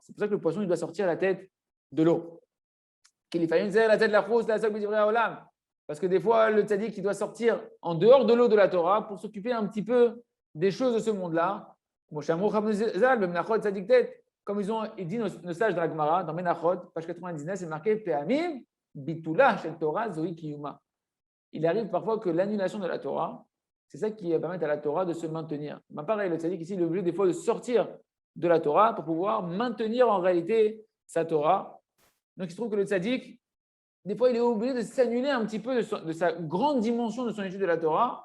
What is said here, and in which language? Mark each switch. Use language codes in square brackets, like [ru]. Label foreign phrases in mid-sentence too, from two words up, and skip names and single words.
[fr] C'est pour ça que le poisson, il doit sortir la tête de l'eau. Qu'il faille la tête de la frousse, la somme olam. Parce que des fois, le tzaddik, il doit sortir en dehors de l'eau de la Torah pour s'occuper un petit peu des choses de ce monde-là. Comme ils disent nos sages dans la Gemara, dans Menachot, page 99, c'est marqué [he] פעמים ביטולה של תורה זוהי קיומה. [fr] Il arrive parfois que l'annulation de la Torah, c'est ça qui va permettre à la Torah de se maintenir. Mais pareil, le tzaddik ici, il est obligé des fois de sortir de la Torah pour pouvoir maintenir en réalité sa Torah. Donc il se trouve que le tzaddik, des fois, il est obligé de s'annuler un petit peu de sa grande dimension de son étude de la Torah.